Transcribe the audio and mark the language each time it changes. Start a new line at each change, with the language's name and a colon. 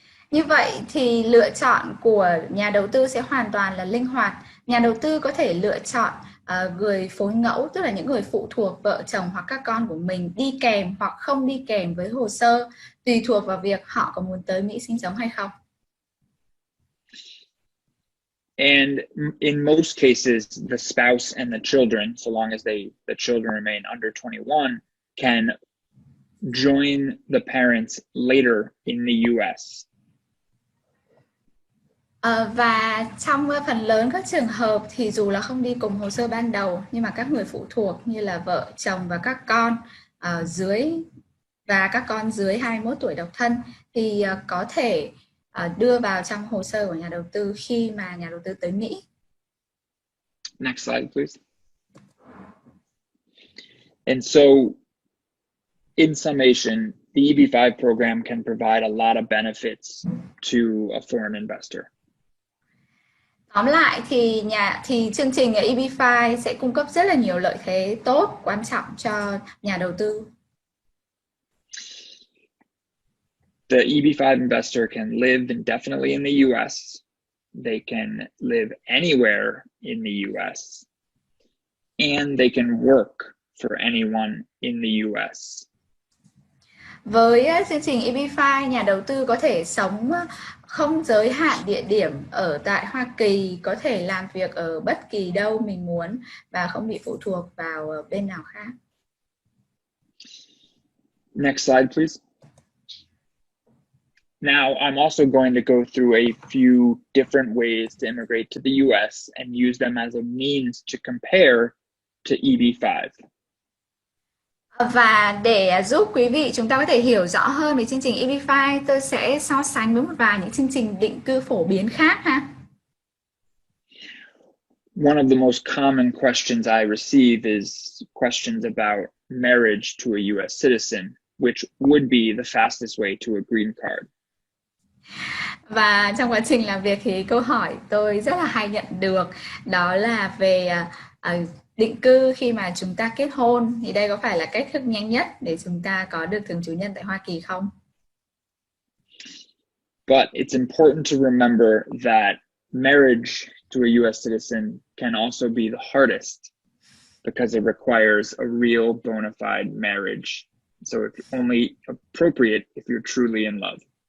Vietnamese: Như vậy thì lựa chọn của nhà đầu tư sẽ hoàn toàn là linh hoạt. Nhà đầu tư có thể lựa chọn người phối ngẫu, tức là những người phụ thuộc, vợ chồng hoặc các con của mình, đi kèm hoặc không đi kèm với hồ sơ, tùy thuộc vào việc họ có muốn tới Mỹ sinh sống hay không.
English: And in most cases, the spouse and the children, so long as the children remain under 21, can join the parents later in the US.
Vietnamese: Và trong phần lớn các trường hợp thì dù là không đi cùng hồ sơ ban đầu, nhưng mà các người phụ thuộc như là vợ, chồng và các con dưới và các con dưới 21 tuổi độc thân thì có thể đưa vào trong hồ sơ của nhà đầu tư khi mà nhà đầu tư tới Mỹ.
English: Next slide, please. And so, in summation, the EB5 program can provide a lot of benefits to a foreign investor.
Vietnamese: Tóm lại thì chương trình EB5 sẽ cung cấp rất là nhiều lợi thế tốt, quan trọng cho nhà đầu tư.
English: The EB5 investor can live indefinitely in the US. They can live anywhere in the US. And they can work for anyone in the US.
Vietnamese: Với chương trình EB5, nhà đầu tư có thể sống không giới hạn địa điểm ở tại Hoa Kỳ, có thể làm việc ở bất kỳ đâu mình muốn và không bị phụ thuộc vào bên nào khác.
English: Next slide, please. Now, I'm also going to go through a few different ways to immigrate to the US and use them as a means to compare to EB5.
Vietnamese: Và để giúp quý vị chúng ta có thể hiểu rõ hơn về chương trình EB5, tôi sẽ so sánh với một vài những chương trình định cư phổ biến khác ha.
English: One of the most common questions I receive is questions about marriage to a US citizen, which would be the fastest way to a green card.
Vietnamese: Và trong quá trình làm việc thì câu hỏi tôi rất là hay nhận được đó là về định cư khi mà chúng ta kết hôn, thì đây có phải là cách thức nhanh nhất để chúng ta có được thường trú nhân tại Hoa Kỳ không?
English: But it's important to remember that marriage to a US citizen can also be the hardest because it requires a real bona fide marriage. So it's only appropriate if you're truly in love.